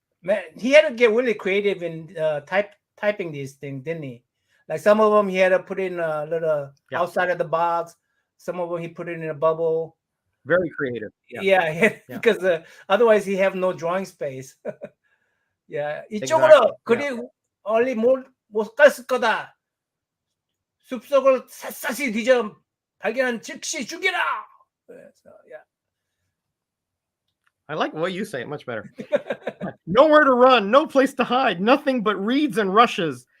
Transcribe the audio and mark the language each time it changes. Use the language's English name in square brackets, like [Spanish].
[English] Man, he had to get really creative in typing these things, didn't he? Like some of them, he had to put in a little outside of the box. Some of them, he put it in a bubble. Very creative. Yeah. Because otherwise, he have no drawing space. Yeah, Exactly. [Korean] 이쪽으로 그리 얼리 못 갔을 거다. 숲속을 샅샅이 뒤져 발견한 즉시 죽이라. [English] So, yeah. I like the way you say it much better. Nowhere to run, no place to hide, nothing but reeds and rushes.